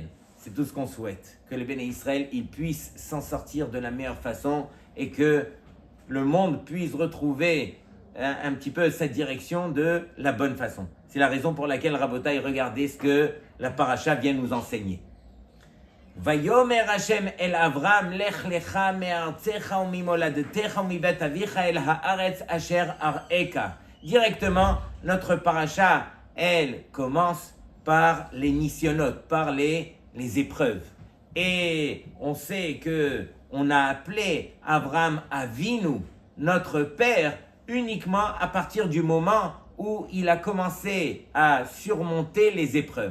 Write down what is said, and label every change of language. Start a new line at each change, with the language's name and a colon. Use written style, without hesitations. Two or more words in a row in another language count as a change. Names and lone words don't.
French: C'est tout ce qu'on souhaite. Que les
Hebrew: בני ישראל,
French: ils puissent s'en sortir de la meilleure façon et que le monde puisse retrouver un petit peu sa direction de la bonne façon. C'est la raison pour laquelle, Rabotai, regardez ce que la paracha vient nous enseigner.
Hebrew: ויאמר השם אל אברם לך לך מארצך וממולדתך ומבית אביך אל הארץ אשר אראך.
French: Directement, notre paracha, elle commence par les nisyonotes, par les épreuves. Et on sait que on a appelé
Hebrew: אברם אבינו,
French: notre père, uniquement à partir du moment où il a commencé à surmonter les épreuves.